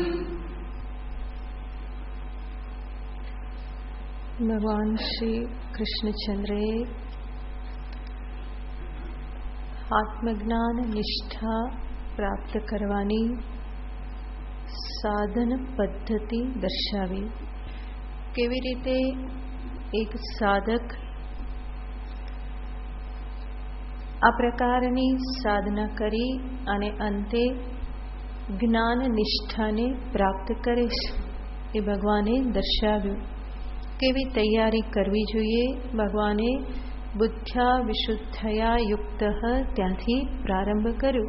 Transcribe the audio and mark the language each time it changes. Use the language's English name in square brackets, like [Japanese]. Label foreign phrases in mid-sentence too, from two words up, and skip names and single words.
[Gujarati] ભગવાન શ્રી કૃષ્ણચંદ્ર આત્મજ્ઞાન નિષ્ઠા પ્રાપ્ત કરવાની સાધન પદ્ધતિ દર્શાવી। કેવી રીતે એક સાધક આ પ્રકારની સાધના કરી અને અંતે જ્ઞાન નિષ્ઠાને પ્રાપ્ત કરે છે એ ભગવાને દર્શાવ્યું. કેવી તૈયારી કરવી જોઈએ ભગવાને [Sanskrit] બુદ્ધ્યા વિશુદ્ધયા યુક્ત [Gujarati] ત્યાંથી પ્રારંભ કર્યું.